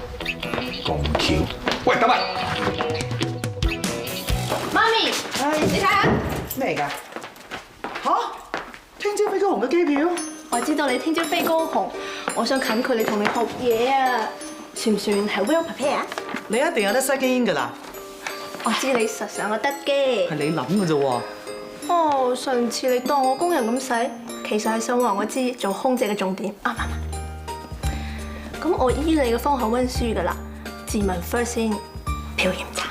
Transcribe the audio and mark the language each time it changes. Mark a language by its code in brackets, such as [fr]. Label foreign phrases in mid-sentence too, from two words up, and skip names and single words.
[yue] 咁巧？喂，等埋。媽咪，你睇下咩嚟㗎？嚇！聽朝飛高雄嘅機票？我知道你聽朝飛高雄，我想近距離同你學嘢啊，算唔算係 [en] well prepare？ [yue] 你一定有得 [en] second in [yue] 㗎啦。我知你實上我得嘅。係你諗㗎啫喎。哦，上次你當我工人咁使，其實係想話我知做空姐嘅重點，啱唔啱？咁我依你嘅方向溫書㗎啦，自問 first 先，表現差。